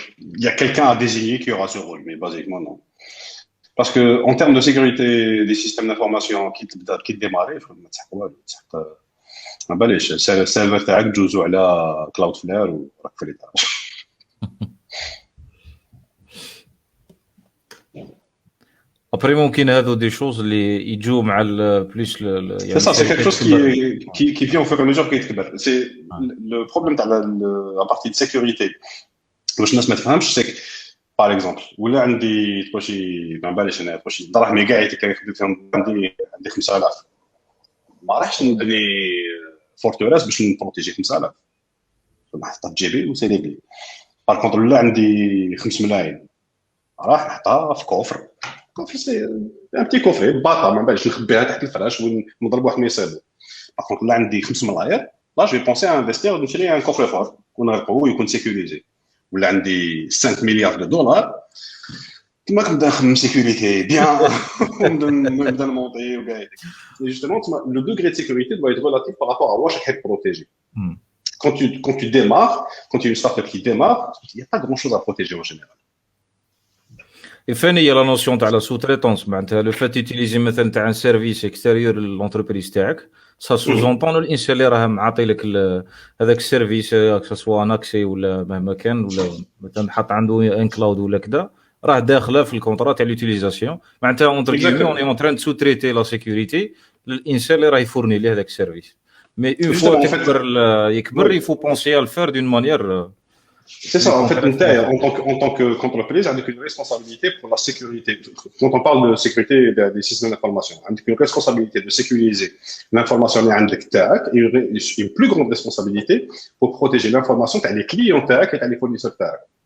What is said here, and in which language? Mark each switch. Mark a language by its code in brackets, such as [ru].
[fr] Il y a quelqu'un à désigner qui aura ce rôle, mais basiquement, non. Parce que en termes de sécurité des systèmes d'information qui démarrent, [ar] ما تسحق والو، تسحق ما باليش السيرفر تاعك تجوزو على كلاود فلير وراك في ليطاج. Après ممكن هذو دي شوز اللي يجوا مع بليس [fr] C'est ça, c'est quelque chose qui vient au fur et à mesure qu'il [ar] يتكبر. [fr] C'est le problème [ar] تاع [fr] la partie de sécurité. [ar] واش الناس ما تفهمش [fr] c'est que par exemple [ar] ولا عندي تبغي ما باليش انا تبغي دراهمي كاع كيخدم فيهم عندي 5000 ما راحش نبني فورتوريس باش نبروتيجي 5000 نحطها في جيبي وسيريبلي. بار كونتر ولا عندي 5 ملايين راح نحطها في كوفر. كوفر سي ان بتي كوفري باطا ما باليش نخبيها تحت الفراش ونضرب واحد ما يصيبو. بار كونتر ولا عندي 5 ملاير لا جو بونسي انفستير نشري ان كوفر فور ونغلقو ويكون سيكوريزي. ولا عندي 5 مليار دولار كما كنبدا نخدم سيكوريتي بيان نبدا نمونطي وكاع هذيك. [fr] جوستومون لو دوغري دو سيكوريتي doit être relatif par rapport à [ar] واش راح بروتيجي. [fr] Quand tu démarres, quand tu es une startup qui démarre, il n'y a pas grand chose à protéger en général. Et fin il y a la notion تاع la sous-traitance [ar] معناتها [fr] le fait d'utiliser مثلا تاع un service extérieur l'entreprise تاعك ça sous-entend [ar] الانسان اللي راه معطي لك هذاك السيرفيس [fr] que ce soit un accès [ar] ولا مهما كان ولا مثلا حط عنده ان كلاود ولا كذا راه داخله في الكونترا تاع [fr] l'utilisation معناتها entre guillemets on est en train de sous-traiter la sécurité [ar] للانسان اللي راه يفورني ليه هذاك السيرفيس. [fr] Mais une fois [ar] يكبر [fr] il faut penser à le faire d'une manière C'est ça, en fait, en tant qu'entreprise, avec une responsabilité pour la sécurité. Quand on parle de sécurité des systèmes d'information, avec une responsabilité de sécuriser l'information et une plus grande responsabilité pour protéger l'information des clients et des fournisseurs.